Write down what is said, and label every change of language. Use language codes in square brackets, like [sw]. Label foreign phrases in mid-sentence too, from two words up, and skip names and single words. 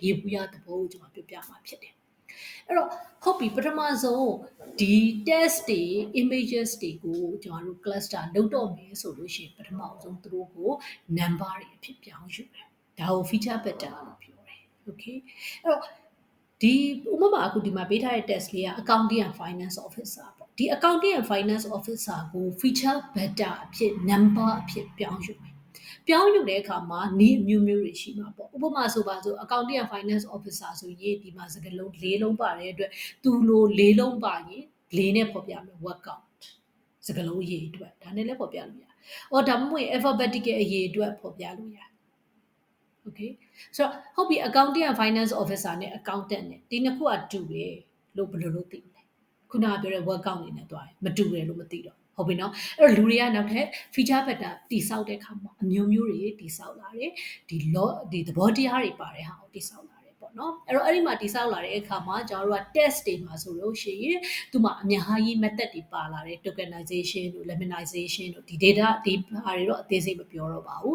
[my] ရေဘူးရသဘောကိုကျွန်တော်ပြောပြမှာဖြစ်တယ်အဲ့တော့ဟုတ်ပြီပထမဆုံးဒီ test တွေ images တွေကိုကျွန်တော်တို့ cluster လုပ်တော့မယ်ဆိုလို့ရှိရင်ပထမဆုံးသူတို့ကို number တွေ အဖြစ်ပြောင်းယူတယ်ဒါကို [en] feature pattern [my] လို့ပြောတယ် okay အဲ့တော့ဒီဥပမာအခုဒီမှာပေးထားတဲ့ test လေးက [en] accounting and finance [my] officer ပေါ့ဒီ [en] accounting and finance officer [my] ကို [en] feature pattern [my] အဖြစ် number အဖြစ်ပြောင်းယူတယ်ပြောင်းယူတဲ့အခါမှာနီးအမျိုးမျိုးတွေရှိမှာပေါ့ဥပမာဆိုပါဆို [en] accounting and finance officer [my] ဆိုရင်ဒီမှာစကားလုံး၄လုံးပါတဲ့အတွက်သူလို၄လုံးပါရင်၄နဲ့ဖော်ပြမယ် [en] work out [my] စကားလုံးအရေးအတွက်ဒါနဲ့လည်းဖော်ပြလို့ရတယ်။အော်ဒါမှမဟုတ် alphabetical အရေးအတွက်ဖော်ပြလို့ရတယ် ။ okay ဆိုတော့ဟုတ်ပြီ [en] accounting and finance officer [my] နဲ့ accountant နဲ့ဒီနှစ်ခုကတူတယ်လို့ဘယ်လိုလုပ်သိမလဲ။ခုနကပြောတဲ့ [en] work out [my] နေနဲ့တွားမတူတယ်လို့မသိတော့ဟုတ်ပြီနော်အဲ့တော့လူတွေကနောက်ထပ် [en] feature pattern [my] တိဆောက်တဲ့အခါမှာအမျိုးမျိုးတွေတိဆောက်လာတယ်ဒီ law ဒီသဘောတရားတွေပါတဲ့ဟာကိုတိဆောက်လာတယ်ပေါ့နော်အဲ့တော့အဲ့ဒီမှာတိဆောက်လာတဲ့အခါမှာကျွန်တော်တို့က test တွေမှာဆိုလို့ရှိရင်သူမှာအများကြီး method တွေပါလာတယ် tokenization တို့ lemonization တို့ဒီ data ဒီဟာတွေတော့အသေးစိတ်မပြောတော့ပါဘူး